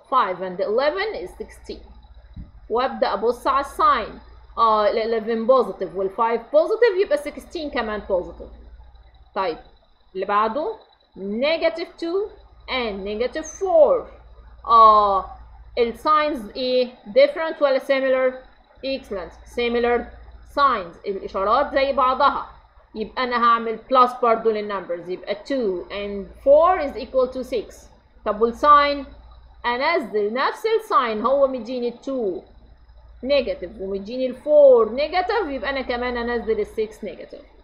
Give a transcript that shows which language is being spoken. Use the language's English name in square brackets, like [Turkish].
[English] 5 and 11 is 16. [Arabic] وأبدأ أبص على الساين. ال 11 positive وال 5 positive يبقى 16 كمان positive. طيب اللي بعده negative 2 and negative 4. الساينز ايه؟ [English] different ولا similar؟ excellent similar signs. [Arabic] الاشارات زي بعضها يبقى انا هعمل plus برضو للنمبرز، يبقى [English] 2 and 4 is equal to 6. [Arabic] طب والساين انزل نفس الساين، هو مديني 2 نيجاتيف ومديني ال 4 نيجاتيف يبقى انا كمان انزل ال 6 نيجاتيف.